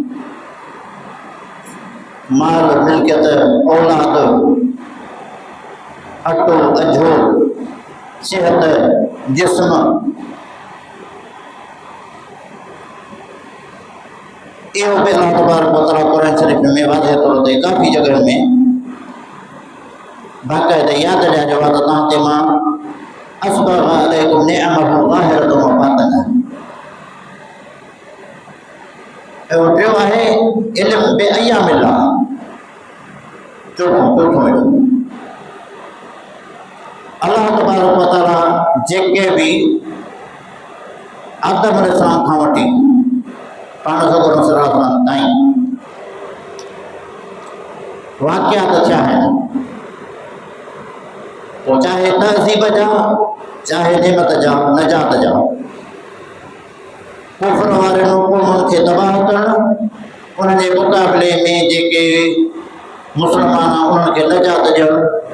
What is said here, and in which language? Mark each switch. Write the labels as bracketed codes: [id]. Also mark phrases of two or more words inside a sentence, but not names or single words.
[sd] माल मिल्कियत औलाद अटो अझो सिहत जिस्म, इहो बि [ar] الله تبارك وتعالى [sd] क़ुरान शरीफ़ में वाज़ह तौर ते काफ़ी जॻह में बाक़ाइदा यादि ॾियारियो आहे त तव्हां ते मां [ar] أسبغ عليكم نعمه ظاهرة وباطنة. [sd] ऐं टियों आहे इल्मु [ar] بأيام الله. [sd] चौथों इल्मु [ar] الله تبارك وتعالى [sd] जेके बि आदम अलैहिस्सलाम खां वठी पाण सगोरनि [ar] صلى الله عليه وسلم [sd] ताईं वाक़ियात थिया आहिनि, पोइ चाहे तहज़ीब जा चाहे नेमत जा नजात जा, कुफर वारे हुकूमनि खे तबाह करणु, उन जे मुक़ाबले में जेके मुस्लमान उन्हनि खे नजात ॾियणु।